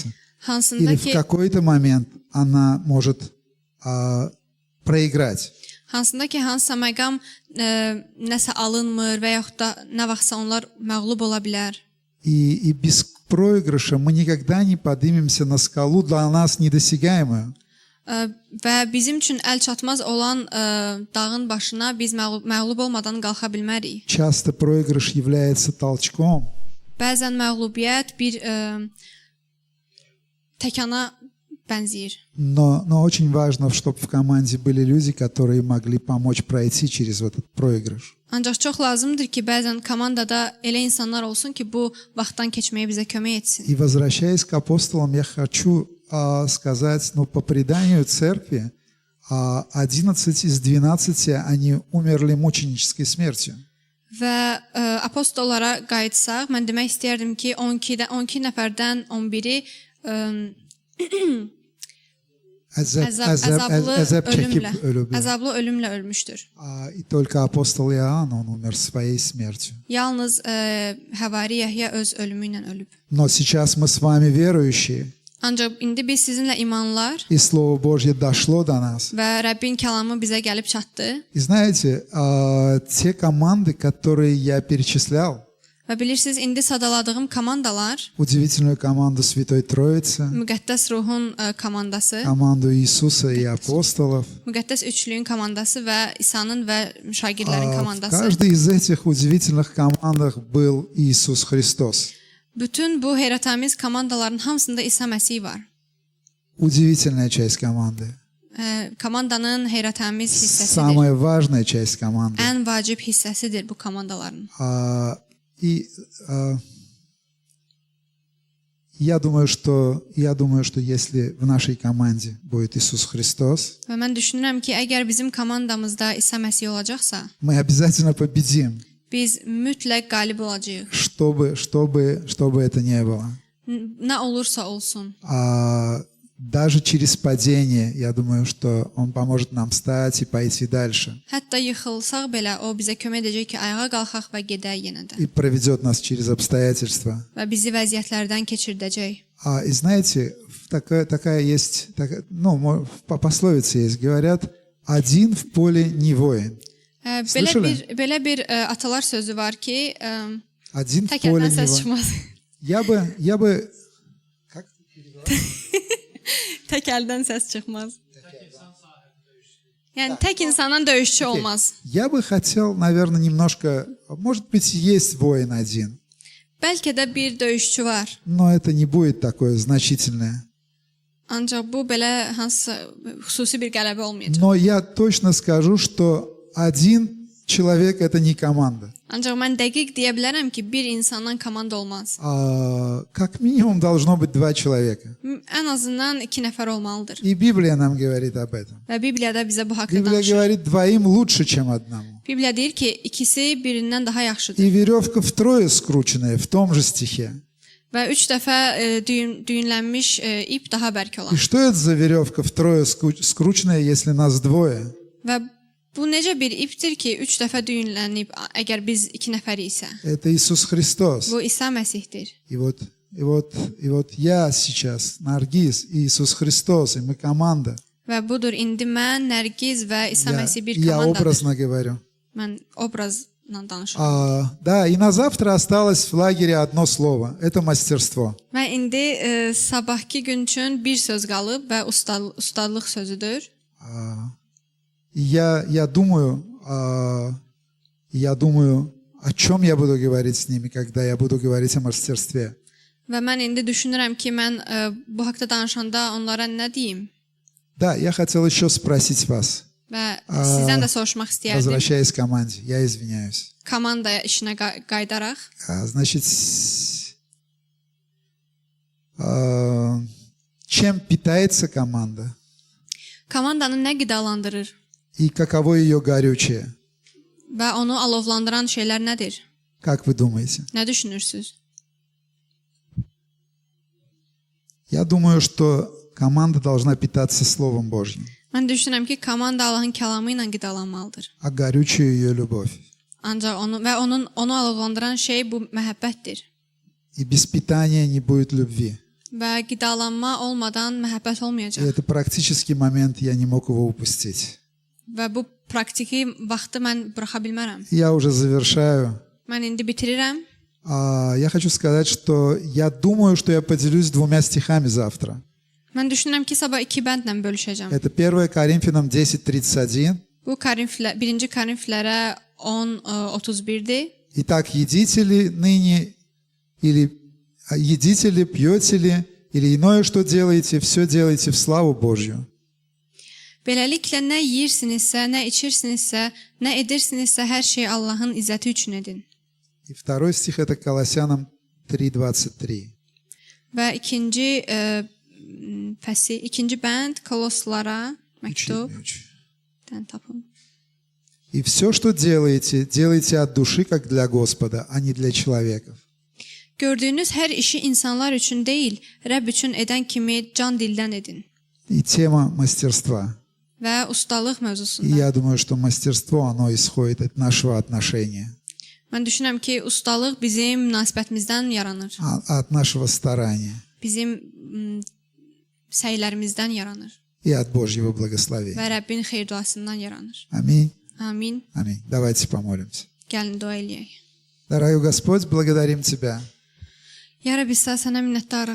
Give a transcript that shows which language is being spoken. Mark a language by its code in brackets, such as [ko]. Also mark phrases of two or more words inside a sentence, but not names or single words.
[az] hansında [ru] Или в [az] ki, [ru] какой-то момент она может проиграть. [az] hansısa məqam nəsə alınmır və yaxud da nə vaxtsa onlar məğlub ola bilər. [ru] И без проигрыша мы никогда не поднимемся на скалу, для нас недосягаемую. [az] Və bizim üçün əl çatmaz olan dağın başına biz məğlub olmadan qalxa bilmərik. [ru] Часто проигрыш является толчком. [az] Bəzən məğlubiyyət bir təkana bənzəyir. [ru] Но очень важно, чтобы в команде были люди, которые могли помочь пройти через этот проигрыш. [az] Ancaq çox lazımdır ki, bəzən komandada elə insanlar olsun ki, bu vaxtdan keçməyə bizə kömək etsin. [ru] И возвращаясь к апостолам, я хочу сказать, по преданию церкви, 11 из 12 они умерли мученической смертью. [az] Və apostollara qayıtsaq, mən demək istəyərdim ki, 12 nəfərdən 11-i əzablı ölümlə ölmüşdür. [ru] И только апостол Иоанн, он умер своей смертью. [az] Yalnız Həvari Yəhya öz ölümü ilə ölüb. [ru] Но сейчас мы с вами верующие, [az] Ancaq indi biz sizinlə imanlar [ru] и Слово Божье дошло до нас. [az] və Rəbbin kəlamı bizə gəlib çatdı. [ru] И знаете, те команды, которые я перечислял, [az] Və bilirsiniz, indi sadaladığım komandalar, [ru] удивительную команду Святой Троицы, [az] Müqəddəs Ruhun komandası, [ru] команду Иисуса и апостолов, [az] Müqəddəs Üçlüyün komandası və İsa'nın və şagirdlərin [ru] в [az] komandası. [ru] каждой из этих удивительных командах был Иисус Христос. [az] Bütün bu heyrətamiz komandaların hamısında İsa Məsih var. [ru] Удивительная часть команды. [az] Komandanın heyrətamiz hissəsidir. [ru] Самая важная часть команды. [az] Ən vacib hissəsidir bu komandaların. [ru] И я думаю, что если в нашей команде будет Иисус Христос, [az] Və mən düşünürəm ki, əgər bizim komandamızda İsa Məsih olacaqsa, [ru] мы обязательно победим, [az] biz mütləq qalib olacağıq. [ru] чтобы это не было. [az] Nə olursa olsun. [ru] Даже через падение, я думаю, что Он поможет нам встать и пойти дальше. [az] Hətta yıxılsaq belə o bizə kömək edəcək ki, ayağa qalxaq və gedək yenə də. [ru] И проведет нас через обстоятельства. [az] Və bizi vəziyyətlərdən keçirdəcək. [ru] И знаете, такая есть, по пословице есть, говорят, один в поле не воин. [az] Belə bir atalar sözü var ki, [ru] один в поле [az] təkərdən [ru] не [az] səs [ru] воин. [az] çıxmaz. [ru] Я бы, как [az] Tək əldən səs çıxmaz. Yəni tək insandan döyüşçü olmaz. [ru] Я бы хотел, наверное, немножко, может быть, есть воин один, [az] Bəlkə də bir döyüşçü var. [ru] но это не будет такое значительное. [az] Ancaq bu belə hansısa xüsusi bir qələbə olmayacaq. [ru] Но я точно скажу, что один человек это не команда. [az] Ancaq mən dəqiq deyə bilərəm ki, bir insandan komanda olmaz. [ru] Как минимум должно быть два человека. [az] Ən azından 2 nəfər olmalıdır. [ru] И Библия нам говорит об этом. [az] Və Bibliyada bizə bu haqqda [ru] Библия [az] danışır. [ru] говорит, двоим лучше, чем одному. [az] Bibliya deyir ki, ikisi birindən daha yaxşıdır. [ru] И веревка втрое скрученная в том же стихе. [az] Və 3 dəfə düyünlənmiş ip daha bərk [ru] И [az] olar. [ru] что это за веревка втрое скрученная, если нас двое? [az] Və bu necə bir ipdir ki, 3 dəfə düyünlənib, əgər biz 2 nəfər isə. [ru] Это Иисус Христос. [az] Bu İsa Məsihdir. [ru] И вот я сейчас, Наргиз, и Иисус Христос, и мы команда. [az] Və budur, indi mən, Nərgiz və İsa Məsih bir [ru] Я [az] komandadır. [ru] образно говорю. [az] Mən obrazla danışıram. [ru] Да, и на завтра осталось в лагере одно слово. Это мастерство. [az] Və indi sabahki gün üçün bir söz qalıb və ustadlıq sözüdür. [ru] И я думаю, о чем я буду говорить с ними, когда я буду говорить о мастерстве. [az] Və mən indi düşünürəm ki, mən bu haqqda danışanda onlara nə deyim? [ru] Да, я хотел еще спросить вас, [az] Və sizdən də soruşmaq istəyərdim. [ru] возвращаясь к команде, я извиняюсь. [az] Komandaya işinə qayıdaraq. [ru] Значит, чем питается команда [az] Komandanı nə qidalandırır [ru] и каково ее горючее? [az] və onu alovlandıran şeylər nədir? [ru] Как вы думаете? [az] Nə düşünürsüz? [ru] Я думаю, что команда должна питаться Словом Божьим, [az] Mən düşünürəm ki, komanda Allahın kəlamı ilə qidalanmalıdır. [ru] а горючее ее любовь. [az] Ancaq onu alovlandıran şey bu məhəbbətdir. [ru] И без питания не будет любви. [az] Və qidalanma olmadan məhəbbət [ru] И [az] olmayacaq. [ru] это практический момент, я не мог его упустить. [az] Və bu praktiki vaxtı mən buraxa bilmərəm. [ru] Я уже завершаю. [az] Mən indi bitirirəm. [ru] Я хочу сказать, что я думаю, что я поделюсь двумя стихами завтра. [az] Mən düşünürəm ki, sabah 2 bəndlə bölüşəcəm. [ru] Это 1 Коринфянам 10:31. [az] Bu 1 Korinflərə 10:31-dir. [ru] Итак, едите ли ныне, или едите ли, пьете ли, или иное, что делаете, все делайте в славу Божью. [az] Beləliklə nə yeyirsinizsə, nə içirsinizsə, nə edirsinizsə, hər şey Allahın izzəti üçün edin. [ru] И второй стих это Колоссянам 3:23. [az] Və ikinci bənd Koloslara məktub. Tapın. [ru] И все, что делаете, делайте от души, как для Господа, а не для человеков. [az] Gördüyünüz hər işi insanlar üçün deyil, Rəbb üçün edən kimi can dildən edin. [ru] И тема мастерства. [az] Və ustalıq [ru] И [az] mövzusunda. [ru] я думаю, что мастерство, оно исходит от нашего отношения, [az] Mən düşünürəm ki, ustalıq bizim münasibətimizdən yaranır. [ru] от нашего старания [az] Bizim səylərimizdən yaranır [ru] и от Божьего [az] və [ru] благословения. [az] Rəbbin xeyir duasından yaranır. [ru] Аминь. [az] Amin. [ru] Аминь. Давайте помолимся. [az] Gəlin dua eləyək. [ru] Дорогой Господь, благодарим Тебя [az] Ya Rəbb, sənə minnətdarıq.